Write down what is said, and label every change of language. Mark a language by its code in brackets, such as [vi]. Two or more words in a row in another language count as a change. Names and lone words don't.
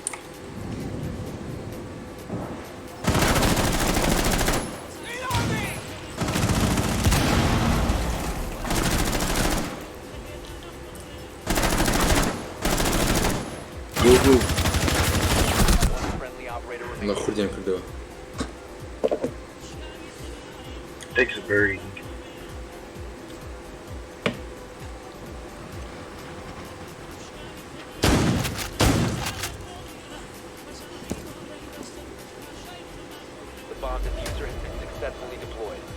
[en] Go go. One friendly operator remains. الله خردين كردوا. Takes a very The bomb diffuser has been successfully deployed.